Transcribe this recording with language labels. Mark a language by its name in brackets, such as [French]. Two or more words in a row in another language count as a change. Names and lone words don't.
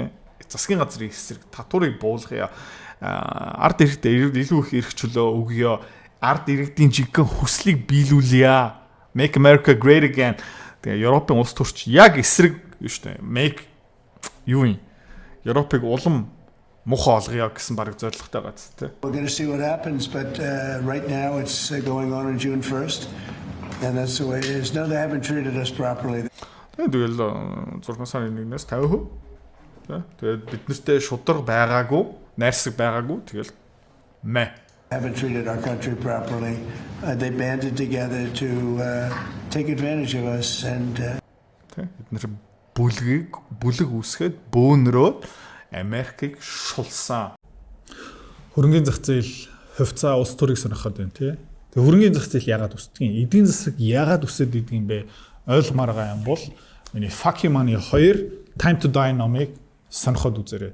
[Mongolian] Засгийн газрын эсрэг татварыг буулгая. Ард иргэдэд илүү их эрх чөлөө өгье. Ард иргэдийн жинхэнэ хүслийг биелүүлье. [English] Make America Great Again. [Mongolian] Тэгээ Европын улс төрч яг эсрэг шүү дээ. Make юу юм? Европыг улам муухай олгоё гэсэн бараг зорилготой байгаа зү. [English] We're going to see what happens, but right now it's going on June 1st, and that's the way it is. No, they haven't treated us properly. [Mongolian] Тэгэл 6 сарын 1-ээс 50%. Тэгээд бид нартэй шударга байгаагүй, найрсаг байгаагүй. Тэгэл [English] haven't treated our country properly. They banded together to take advantage of us and [Mongolian] бид нар бүлэг үүсгээд бөөнрөөд Америкийг шулсан. Хөрөнгөний зах зээл хувьцаа улс төрийг сонирхоод байна тий. Тэгээ хөрөнгөний зах зээл яагаад үсдэг юм? Эдийн засаг яагаад үсээд идэг юм бэ? Ойлгомоор байгаа юм бол миний Fuck You Money 2 Time to Die номыг сонирхоод үзээрэй.